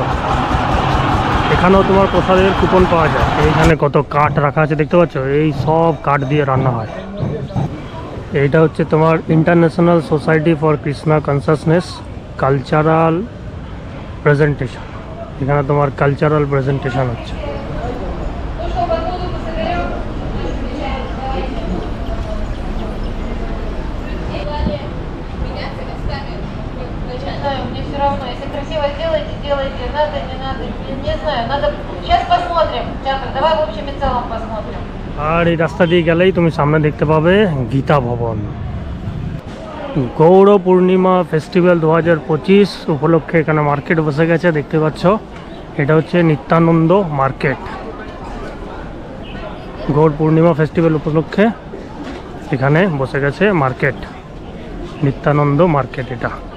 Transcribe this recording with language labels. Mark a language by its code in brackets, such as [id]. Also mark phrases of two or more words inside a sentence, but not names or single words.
[bn] এখানেও তোমার প্রসাদের কুপন পাওয়া যায়। এইখানে কত কাঠ রাখা আছে দেখতে পাচ্ছ, এই সব কাঠ দিয়ে রান্না হয়। এইটা হচ্ছে তোমার ইন্টারন্যাশনাল সোসাইটি ফর কৃষ্ণা কনসাসনেস [en] cultural presentation. [bn] এখানে তোমার [en] cultural presentation [bn] হচ্ছে। [ru] Делайте, надо, не надо, не знаю, надо, сейчас посмотрим, театр, давай в общем и целом посмотрим. [bn] আর এই রাস্তা দিয়ে গেলেই তুমি সামনে দেখতে পাবে গীতা ভবন। গৌড় পূর্ণিমা ফেস্টিভ্যাল 2025 উপলক্ষে এখানে মার্কেট বসে গেছে দেখতে পাচ্ছ। এটা হচ্ছে নিত্যানন্দ মার্কেট। গৌর পূর্ণিমা ফেস্টিভ্যাল উপলক্ষে এখানে বসে গেছে মার্কেট, নিত্যানন্দ মার্কেট এটা।